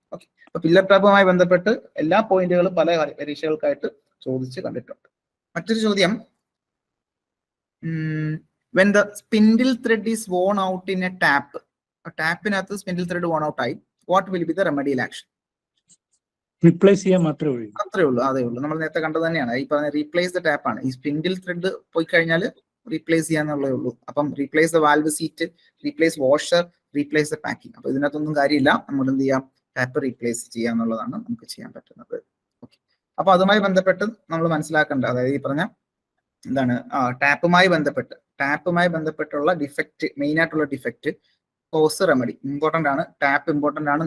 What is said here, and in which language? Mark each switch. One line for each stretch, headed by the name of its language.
Malayalam: Okay, അപ്പൊ pillar ടാപ്പുമായി ബന്ധപ്പെട്ട് എല്ലാ പോയിന്റുകളും പല പരീക്ഷകൾക്കായിട്ട് ചോദിച്ച് കണ്ടിട്ടുണ്ട്. മറ്റൊരു ചോദ്യം:
English: when the spindle thread is worn out in a tap,
Malayalam: ടാപ്പിനകത്ത് spindle thread
English: worn out ആയി, what will be the remedial action?
Malayalam: Replace ചെയ്യാൻ മാത്രമേ ഉള്ളൂ. അത്രേ ഉള്ളൂ, അതേ ഉള്ളൂ. നമ്മൾ നേരത്തെ കണ്ടത് തന്നെയാണ്. ഈ പറഞ്ഞ
English: replace the tap
Malayalam: ആണ്. ഈ സ്പിൻഡിൽ ത്രെഡ് പോയി കഴിഞ്ഞാൽ റീപ്ലേസ് ചെയ്യാന്നുള്ളേ ഉള്ളൂ. അപ്പം
English: Replace the valve seat, replace washer, replace the packing.
Malayalam: അപ്പൊ ഇതിനകത്തൊന്നും കാര്യമില്ല. നമ്മൾ എന്ത് ചെയ്യാം? ടാപ്പ് റീപ്ലേസ് ചെയ്യാന്നുള്ളതാണ് നമുക്ക് ചെയ്യാൻ പറ്റുന്നത്. ഓക്കെ, അപ്പൊ അതുമായി ബന്ധപ്പെട്ട് നമ്മൾ മനസ്സിലാക്കേണ്ട, അതായത് ഈ പറഞ്ഞ എന്താണ് ടാപ്പുമായി ബന്ധപ്പെട്ടുള്ള ഡിഫക്റ്റ്, മെയിൻ ആയിട്ടുള്ള ഡിഫക്റ്റ്, കോസ്, റെമഡി ഇമ്പോർട്ടന്റ് ആണ്. ടാപ്പ് ഇമ്പോർട്ടന്റ് ആണ്.